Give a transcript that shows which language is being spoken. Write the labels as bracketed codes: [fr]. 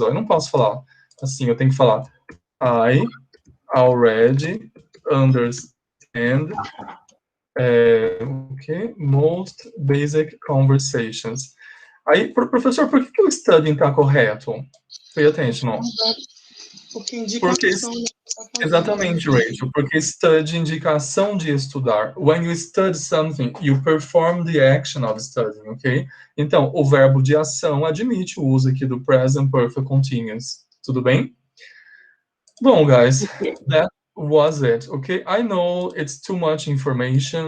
[pt] Ó. Eu não posso falar assim, eu tenho que falar [en] I already understand most basic conversations. [pt] Aí, professor, por que o studying está correto? [en] Pay attention. [pt] Porque indicação, né, que tá fazendo, exatamente, né? Rachel, porque study, indicação de estudar. [en] When you study something, you perform the action of studying, ok? [pt] Então, o verbo de ação admite o uso aqui do present perfect continuous. Tudo bem? [en] Bom, guys, that was it, okay? I know it's too much information,